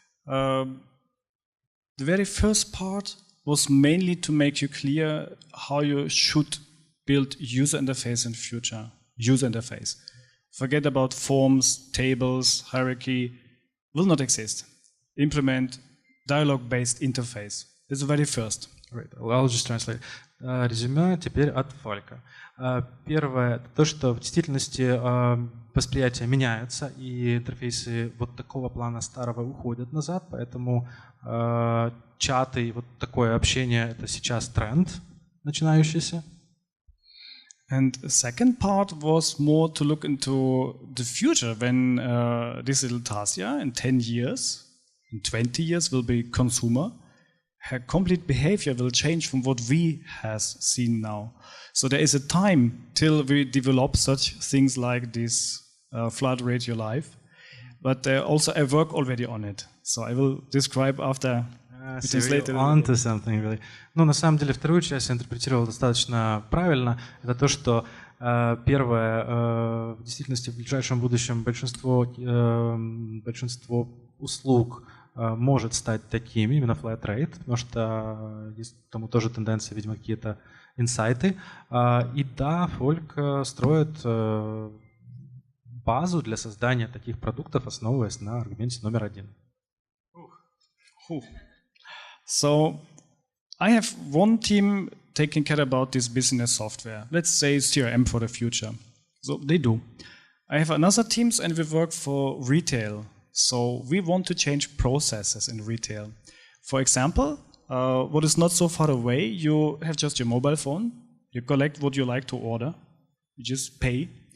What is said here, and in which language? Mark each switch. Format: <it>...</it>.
<en>The very first part was mainly to make you clear how you should build user interface in future. User interface. Forget about forms, tables, hierarchy. Will not exist. Implement dialogue-based interface. This is the very first. Right. Well, I'll just translate.</en> <ru>Резюме теперь от Фалька. Первое, то, что в действительности восприятия меняются, и интерфейсы вот такого плана старого уходят назад, поэтому чаты и вот такое общение — это сейчас тренд начинающийся.</ru> <en>And the second part was more to look into the future when this little Tasia in 10 years, in 20 years will be consumer. Her complete behavior will change from what we has seen now. So there is a time till we develop such things like this flood radio live. But also I work already on it. So I will describe after. So you're onto something, really.</en> <ru>Ну, на самом деле, вторую часть я интерпретировал достаточно правильно. Это то, что первое, в действительности в ближайшем будущем большинство услуг может стать такими, именно flat rate, потому что есть к тому тоже тенденции, видимо, какие-то инсайты. И да, Фольк строит базу для создания таких продуктов, основываясь на аргументе номер 1.</ru> <en>So I have one team taking care about this business software. Let's say CRM for the future. So they do. I have another teams and we work for retail. So we want to change processes in retail. For example, what is not so far away, you have just your mobile phone, you collect what you like to order, you just pay.</en>